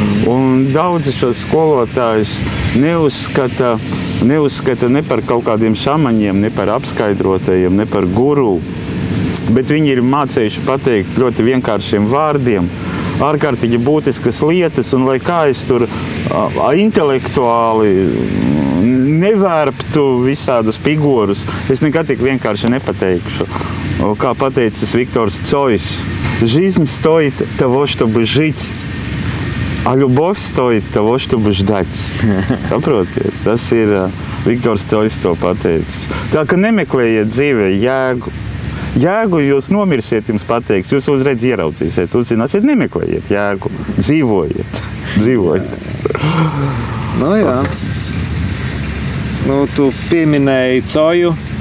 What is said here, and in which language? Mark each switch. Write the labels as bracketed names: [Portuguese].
[Latvian] Un daudzi šos skolotājus neuzskata ne par kaut kādiem šamaņiem, ne par apskaidrotajiem, ne par guru. Bet viņi ir mācējuši pateikt ļoti vienkāršiem vārdiem, ārkārtīgi būtiskas lietas, un lai kā es tur intelektuāli nevērptu visādus figūrus, es nekad tik vienkārši nepateikšu. Kā pateicis Viktors Cojs, [Russian] жизнь стоит того, чтобы жить. А любовь стоит того, чтобы ждать. [Latvian] Saprotiet? Tas ir Viktors Toļs to pateicis. Tā ka nemeklējiet dzīvē jēgu. Jēgu jūs nomirsiet, jums pateiks. Jūs uzreiz ieraudzīsiet, uzzināsiet, nemeklējiet jēgu. Dzīvojiet. Dzīvojiet. Nu jā. Nu, tu pieminēji Coju.